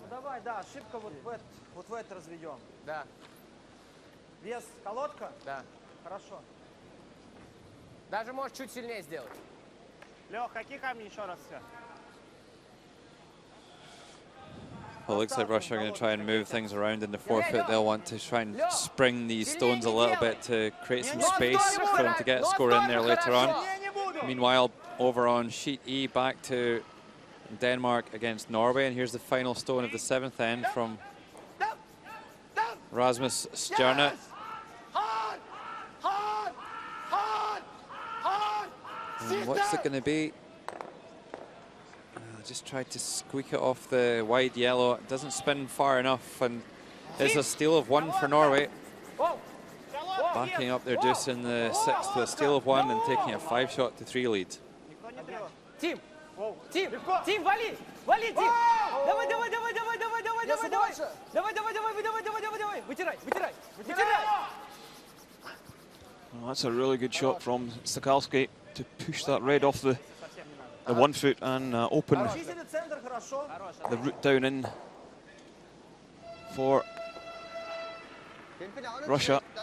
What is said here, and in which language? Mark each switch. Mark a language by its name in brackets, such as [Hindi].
[Russian] Ну давай, да, ошибка вот в это разведем. Да. Вес колодка? Да. Хорошо. Даже можешь чуть сильнее сделать. Лех, какие камни еще раз все? [English] Well, it looks like Russia are going to try and move things around in the forefoot. They'll want to try and spring these stones a little bit to create some space for them to get a score in there later on. Meanwhile, over on sheet E, back to Denmark against Norway. And here's the final stone of the 7th end from Rasmus Stjerne. And what's it going to be? Just tried to squeak it off the wide yellow. It doesn't spin far enough, and there's a steal of 1 for Norway. Backing up their deuce in the 6th with a steal of 1 and taking a 5-shot to 3 lead. [Russian] Тим! Тим! Тим, вали! Вали, Тим! Давай, давай, давай, давай, давай, давай, давай, давай! Давай, давай, давай, давай, давай, давай, давай! Вытирай, вытирай, вытирай! [English] Well, that's a really good shot from Stakalski to push that red off the 1 foot and open the route down in for Russia.